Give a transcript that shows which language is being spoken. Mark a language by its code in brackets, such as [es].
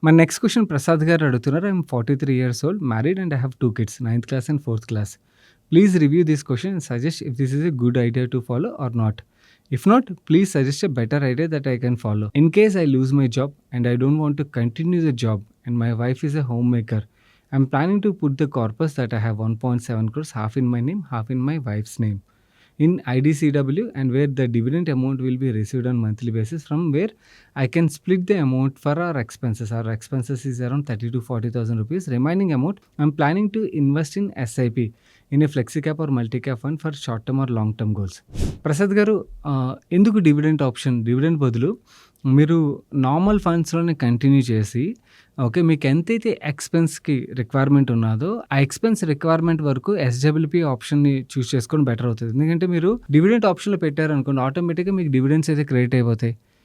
[te] మన next question Prasad గారు అడుగుతున్నారు. [en] I am 43 years old, married and I have 2 kids, 9th class and 4th class. Please review this question and suggest if this is a good idea to follow or not. If not, please suggest a better idea that I can follow. In case I lose my job and I don't want to continue the job and my wife is a homemaker, I'm planning to put the corpus that I have 1.7 crores, half in my name, half in my wife's name, in IDCW, and where the dividend amount will be received on monthly basis, from where I can split the amount for our expenses. Our expenses is around 30,000 to 40,000 rupees. Remaining amount I'm planning to invest in SIP, in a flexi cap or multi cap fund for short term or long term goals. [te] Prasad గారు, ఎందుకు dividend option? Dividend బదులు మీరు normal ఫండ్స్‌లోనే continue చేసి okay, మీకు ఎంతైతే ఎక్స్‌పెన్స్‌కి requirement ఉన్నదో ఆ expense requirement వరకు ఎస్‌డబ్ల్యూపీ ఆప్షన్‌ని చూస్ చేసుకోవడం బెటర్ అవుతది. ఎందుకంటే మీరు డివిడెంట్ ఆప్షన్‌లో పెట్టారనుకోండి, ఆటోమేటిక్‌గా మీకు డివిడెండ్స్ అయితే క్రెడిట్ అయిపోతాయి.